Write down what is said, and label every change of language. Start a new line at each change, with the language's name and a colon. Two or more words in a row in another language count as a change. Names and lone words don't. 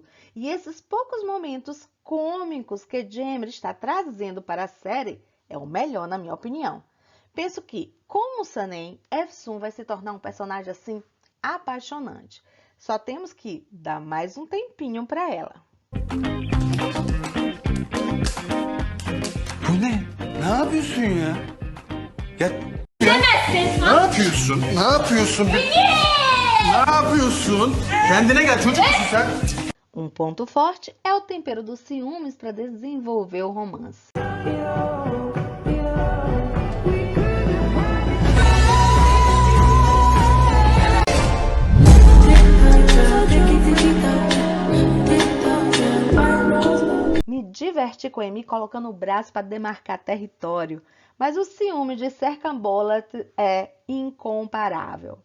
Portuguese: E esses poucos momentos cômicos que Cemre está trazendo para a série é o melhor, na minha opinião. Penso que, como Sanem, Efsun vai se tornar um personagem assim apaixonante. Só temos que dar mais um tempinho para ela.
Turkish: Bu ne? Ne yapıyorsun ya? Ya Demezsin. ne yapıyorsun? Ne yapıyorsun? Ne yapıyorsun? Kendine gel, çocuk musun sen?
Portuguese: Um ponto forte é o tempero dos ciúmes para desenvolver o romance. Me diverti com Emir colocando o braço para demarcar território, mas o ciúme de Serkan Bolat é incomparável.